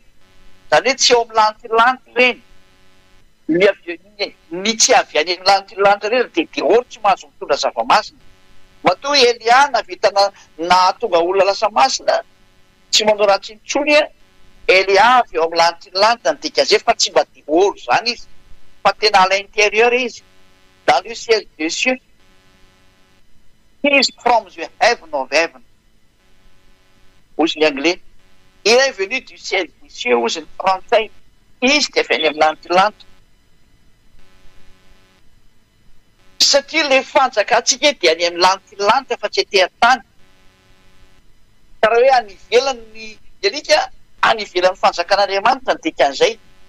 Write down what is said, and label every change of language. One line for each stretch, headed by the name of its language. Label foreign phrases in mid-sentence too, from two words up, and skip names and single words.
Malagasy: Zany hoe tsy ao amin'ny lanitra reny. Ny tsy avy any amin'ny lanitra reny dia dehoro tsy mahazo mitondra zava-masina. Matoa Elia navita nahatonga olona lasa masina tsy manao ratsy intsony Elia avy ao amin'ny lanitra ny dikan'izay fa tsy mba dehoro zany izy fa tena
French: à l'intérieur
Malagasy: izy.
French: Dans le ciel des cieux.
English: He is from the heaven of heaven.
Malagasy: Hozy ny anglais.
French: Il est venu du ciel des cieux,
Malagasy: hozy ny frantsay. Izy dia avy any amin'ny lanitra. Satria ilay fanjakantsika dia any amin'ny lanitra fa tsy ety an-tany. Ka raha hoe any ivelany ny alika, any ivelan'ny fanjakan'Andriamanitra ny dikan'izay.